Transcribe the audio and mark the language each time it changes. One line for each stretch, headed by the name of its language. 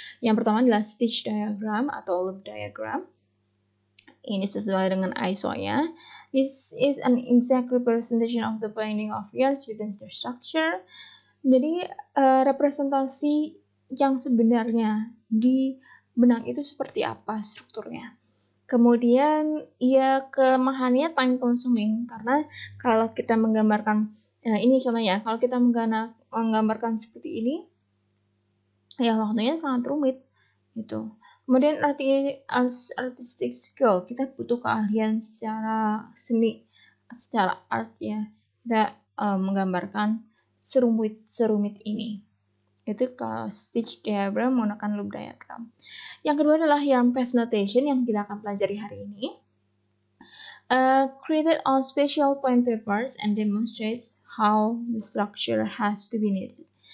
Indonesian: Yang pertama adalah stitch diagram atau loop diagram. Ini sesuai dengan ISO-nya.
English: This is an exact representation of the binding of yarns within the structure.
Indonesian: Jadi representasi yang sebenarnya di benang itu seperti apa strukturnya. Kemudian ya kelemahannya time consuming, karena kalau kita menggambarkan ini contohnya, kalau kita menggambarkan seperti ini ya waktunya sangat rumit gitu. Kemudian artistic skill, kita butuh keahlian secara seni, secara art ya, kita menggambarkan serumit ini. Itu kalau stitch diagram menggunakan loop diagram. Yang kedua adalah yarn path notation yang kita akan pelajari hari ini.
English: Created on special point papers and demonstrates how the structure has to be knitted.